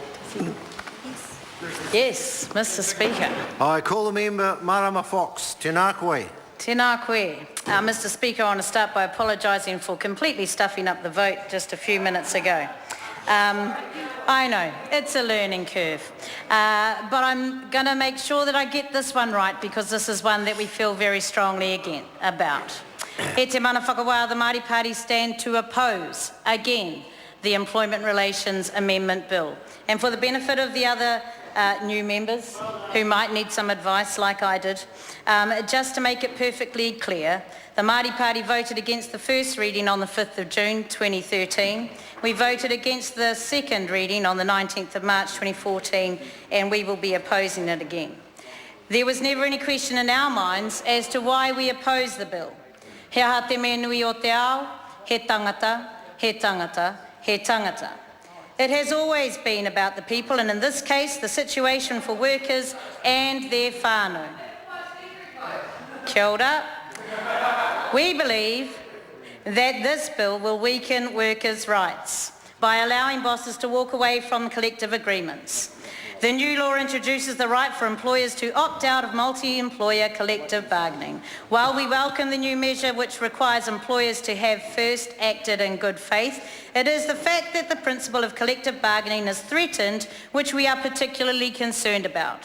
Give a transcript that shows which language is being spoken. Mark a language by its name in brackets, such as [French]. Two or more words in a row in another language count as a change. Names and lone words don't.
[English] Yes, Mr. Speaker. I call the member Marama Fox. [Māori] Tēnā koe. Tēnā koe. [English] Mr. Speaker, I want to start by apologising for completely stuffing up the vote just a few minutes ago. I know, it's a learning curve, but I'm going to make sure that I get this one right because this is one that we feel very strongly about. [Māori] He te mana whakawā, [English] the Māori Party stand to oppose, again, the Employment Relations Amendment Bill. And for the benefit of the other new members who might need some advice like I did, just to make it perfectly clear, the Māori Party voted against the first reading on the 5th of June 2013. We voted against the second reading on the 19th of March 2014, and we will be opposing it again. There was never any question in our minds as to why we opposed the bill. [Māori] He aha te mea nui o te ao, he tangata, he tangata, he tangata. [English] It has always been about the people, and in this case, the situation for workers and their whānau. [Māori] Kia ora. [English] We believe that this bill will weaken workers' rights by allowing bosses to walk away from collective agreements. The new law introduces the right for employers to opt out of multi-employer collective bargaining. While we welcome the new measure which requires employers to have first acted in good faith, it is the fact that the principle of collective bargaining is threatened which we are particularly concerned about.